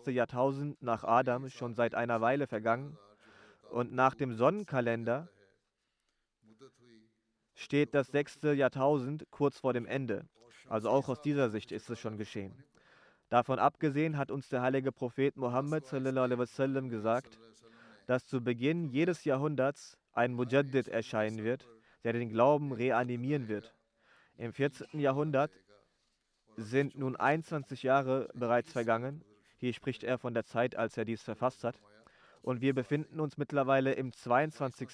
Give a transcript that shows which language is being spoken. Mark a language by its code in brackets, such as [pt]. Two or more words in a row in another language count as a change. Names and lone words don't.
[de] Jahrtausend nach Adam schon seit einer Weile vergangen und nach dem Sonnenkalender steht das 6. Jahrtausend kurz vor dem Ende. Also auch aus dieser Sicht ist es schon geschehen. Davon abgesehen hat uns der heilige Prophet Muhammad [ar] صلى الله عليه وسلم [de] gesagt, dass zu Beginn jedes Jahrhunderts ein Mujaddid erscheinen wird, der den Glauben reanimieren wird. Im 14. Jahrhundert sind nun 21 Jahre bereits vergangen. Hier spricht er von der Zeit, als er dies verfasst hat. Und wir befinden uns mittlerweile im 22.